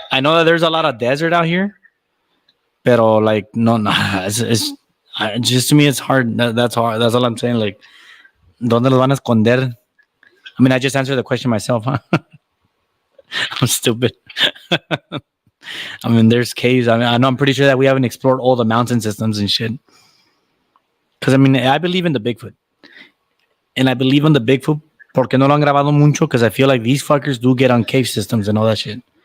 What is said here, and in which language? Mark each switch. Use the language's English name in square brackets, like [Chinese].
[English] I know that there's a lot of desert out here. Pero like, no, it's just to me, it's hard. That's hard. That's all I'm saying. [Spanish] Like, ¿dónde los van a esconder? [English] I mean, I just answered the question myself, huh? I'm stupid. I mean, there's caves. I mean, I know I'm pretty sure that we haven't explored all the mountain systems and shit. Because, I mean, I believe in the Bigfoot. And I believe in the Bigfoot [Spanish] porque no lo han grabado mucho [English] because I feel like these fuckers do get on cave systems and all that shit.